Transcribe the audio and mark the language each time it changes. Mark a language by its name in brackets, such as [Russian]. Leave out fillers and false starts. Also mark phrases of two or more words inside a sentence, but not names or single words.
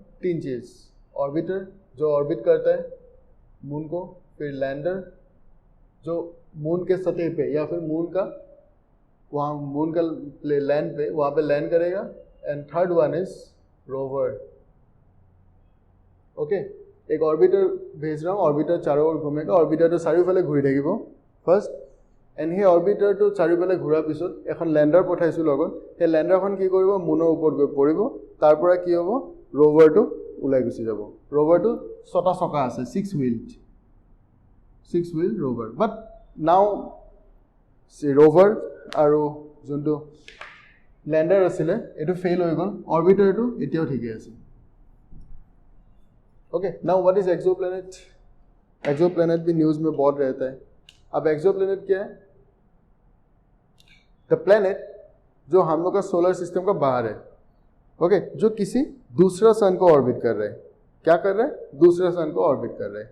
[Hindi] 3 चीज, ऑर्बिटर जो ऑर्बिट करता है मून को, फिर लैंडर जो मून के सतह पे या फिर मून का वहाँ मून का लैंड पे वहाँ पे लैंड करेगा, [English] and third one is rover. [Hindi] ओके, एक ऑर्बिटर भेज रहा हूँ, ऑर्बिटर चारों ओर घूमेगा, ऑर्बिटर तो [Assamese] चारिওফালে ঘূৰি থাকিব ফাৰ্ষ্ট, এণ্ড সেই অৰ্বিটাৰটো চাৰিওফালে ঘূৰাৰ পিছত এখন লেণ্ডাৰ পঠাইছোঁ লগত, সেই লেণ্ডাৰখন কি কৰিব, মুনৰ ওপৰত গৈ পৰিব, তাৰ পৰা কি হ'ব, ৰোভাৰটো ওলাই গুচি যাব। ৰোভাৰটো 6টা চকা আছে, [English] 6 wheel rover. but now [Assamese] ৰোভাৰ আৰু যোনটো লেণ্ডাৰ আছিলে এইটো ফেইল হৈ গ'ল, অৰ্বিটাৰটো এতিয়াও ঠিকে আছে। [English] OK, now what is exoplanet? [Hindi] एक्सोप्लैनेट भी न्यूज़ में बहुत रहता है। अब एक्सोप्लैनेट क्या है? [English] the planet [Hindi] जो हम लोग का [English] solar system [Hindi] का बाहर है, ओके, जो किसी दूसरा सन को ऑर्बिट कर रहे हैं। क्या कर रहे हैं? दूसरा सन को ऑर्बिट कर रहे हैं।